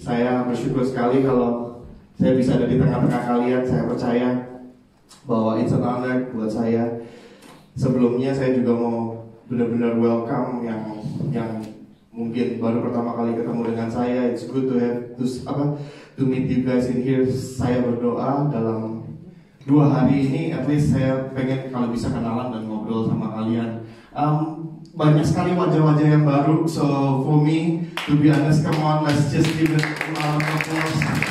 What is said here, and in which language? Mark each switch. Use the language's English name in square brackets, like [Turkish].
[Indonesian] Saya bersyukur sekali kalau saya bisa ada di tengah-tengah kalian. Saya percaya bahwa [English] it's an honor [Indonesian] buat saya. Sebelumnya saya juga mau benar-benar welcome yang mungkin baru pertama kali ketemu dengan saya. [English] It's good to meet you guys in here. [Indonesian] Saya berdoa dalam 2 hari ini, at least saya pengen kalau bisa kenalan dan ngobrol sama kalian. Banyak sekali wajah-wajah yang baru. [English] So for me, to be honest, come on, let's just give it a round of applause.